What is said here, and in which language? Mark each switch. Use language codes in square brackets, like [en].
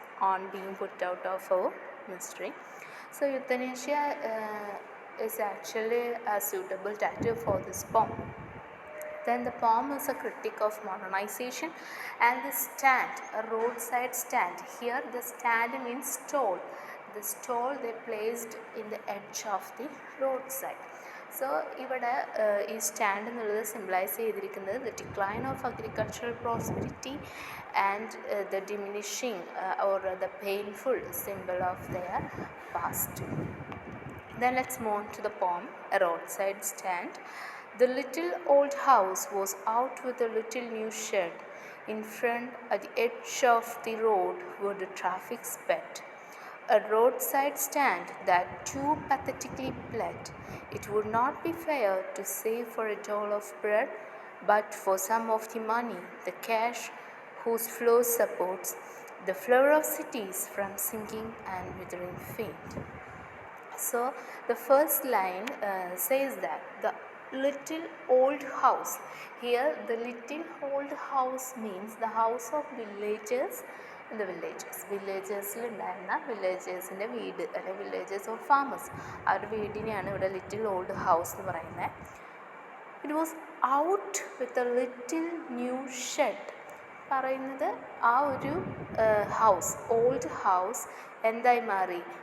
[en] On Being Put Out of Our Mystery. So euthanasia is actually a suitable title for this poem. Then the poem is a critique of modernization and the stand, a roadside stand. Here the stand means stall. The stall they placed in the edge of the roadside. [ml] So ഇവിടെ ഈ stand എന്നുള്ളത് symbolise ചെയ്തിരിക്കുന്നത് [en] The decline of agricultural prosperity and the diminishing or the painful symbol of their past. Then let's move on to the poem, A Roadside Stand. The little old house was out with a little new shed. In front, at the edge of the road, where the traffic sped. A roadside stand that too pathetically bled. It would not be fair to save for a dole of bread, but for some of the money, the cash whose flow supports the flower of cities from sinking and withering faint. So the first line says that the little old house. Here the little old house means the house of villagers in the villages. [ml] വില്ലേജേഴ്സിലുണ്ടായിരുന്ന വില്ലേജേഴ്സിൻ്റെ വീട് അല്ലെങ്കിൽ villagers of farmers ആ ഒരു വീടിനെയാണ് ഇവിടെ [en] little old house [ml] എന്ന് പറയുന്നത്. [en] It was out with a little new shed. [ml] പറയുന്നത് ആ ഒരു ഹൗസ്, ഓൾഡ് ഹൗസ് എന്തായി മാറി?